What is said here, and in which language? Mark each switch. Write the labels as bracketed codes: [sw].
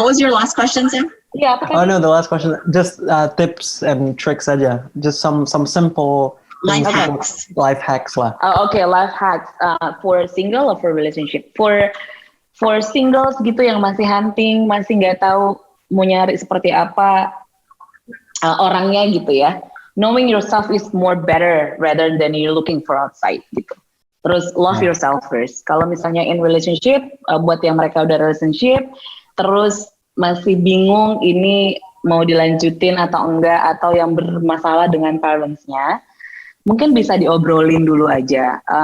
[en] What was your last question, Sam? Yeah. Oh no, the last question. Just tips and tricks [id] aja. [en] Just some simple life hacks. Life hacks [id] lah. [en] Okay, life hacks for single or for relationship. For singles [id] gitu yang masih hunting, masih nggak tahu mau nyari seperti apa orangnya gitu ya. [en] Knowing yourself is more better rather than you looking for outside [id] gitu. Terus [en] love yourself first. [id] Kalau misalnya [en] in relationship, [id] buat yang mereka udah relationship, terus masih bingung ini mau dilanjutin atau enggak, atau yang bermasalah dengan parents-nya, mungkin bisa diobrolin dulu aja.